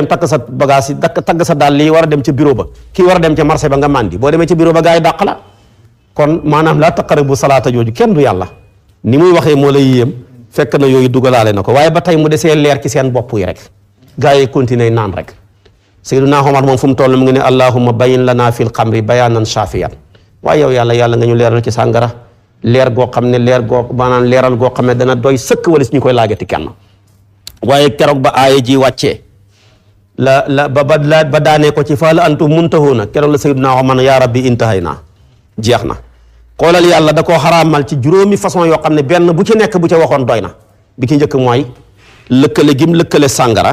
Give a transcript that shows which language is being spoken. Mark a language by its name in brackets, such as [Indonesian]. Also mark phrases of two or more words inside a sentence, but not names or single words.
[Wolof] takk sa bagage yi tagg sa dàll yi war a dem ca bureau ba kii war a dem ca marché ba nga màndi boo demee ca bureau ba gaa yi dàq la kon maanaam [Arabic] لا تقربوا الصلاة [Wolof] jooju kenn du yàlla ni muy waxee moo lay yéem fekk na yooyu dugalaale na ko waaye ba tey mu desee leer ci seen bopp yi rek gaa yi continuer naan rek Seydina Omar moom fu mu toll mu ngi ne [Arabic] اللهم بين لنا في الخمر بيانا شافيا [Wolof] waaye yow yàlla nga ñu leeral ci sàngara leer goo xam ne maanaam leeral goo xam ne dana doy sëkk wala si ñu koy laajati kenn waaye keroog ba aaya ji wàccee ba daanee ko ci [Arabic] فهل أنتم منتهون [Wolof] keroog la Seydina Omar [Arabic] يا رب انتهينا [Wolof] jeex na xoolal yàlla da koo xaraamal ci juróomi façon yoo xam ne benn bu ci nekk bu ca waxoon doy na bi ki njëkk mooy lëkkale gim lëkkale sàngara